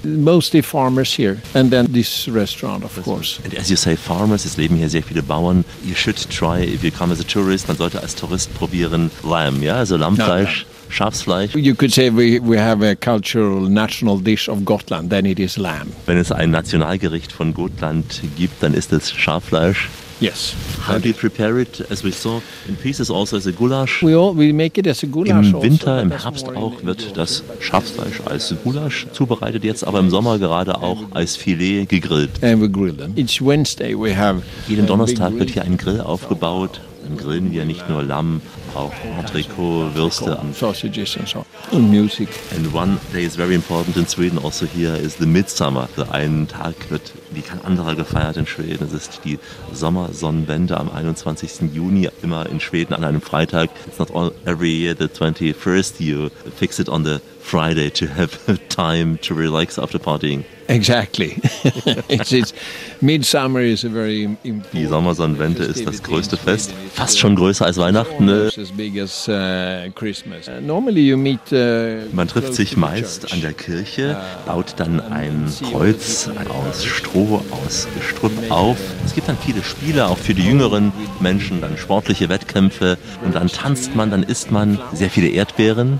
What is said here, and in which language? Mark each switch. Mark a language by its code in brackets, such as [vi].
[en] Mostly farmers here and then this restaurant, of course. And as you say, farmers, es leben hier sehr viele Bauern. You should try, if you come as a tourist, man sollte als Tourist probieren, Lamb, ja, also Lammfleisch. No, no. Schafsfleisch. You could say we have a cultural national dish of Gotland, then it is lamb. [de] Wenn es ein Nationalgericht von Gotland gibt, dann ist es Schaffleisch. [en] Yes. How do you prepare it, as we saw, in pieces, also as a goulash? We make it as a goulash. [de] Im Winter, im Herbst auch, wird das Schafsfleisch als Goulash zubereitet, jetzt aber im Sommer gerade auch als Filet gegrillt. [en] And we grill them. Each Wednesday we have. [de] Jeden Donnerstag wird hier ein Grill aufgebaut. Dann grillen wir nicht nur Lamm, auch Entrecot, Würste. [en] Sausages and so. And music. And one day is very important in Sweden also here is the Midsummer. [de] Also ein Tag wird wie kein anderer gefeiert in Schweden. Es ist die Sommersonnenwende am 21. Juni immer in Schweden an einem Freitag. [en] It's not all every year the 21st. You fix it on the Friday to have time to relax after partying. Exactly. It's Midsummer is a very important. [de] Die Sommersonnenwende ist das größte Fest, fast schon größer als Weihnachten. [en] Normally you meet. [de] Man trifft sich meist an der Kirche, baut dann ein Kreuz aus Stroh, aus Gestrüpp auf. Es gibt dann viele Spiele, auch für die jüngeren Menschen, dann sportliche Wettkämpfe und dann tanzt man, dann isst man sehr viele Erdbeeren.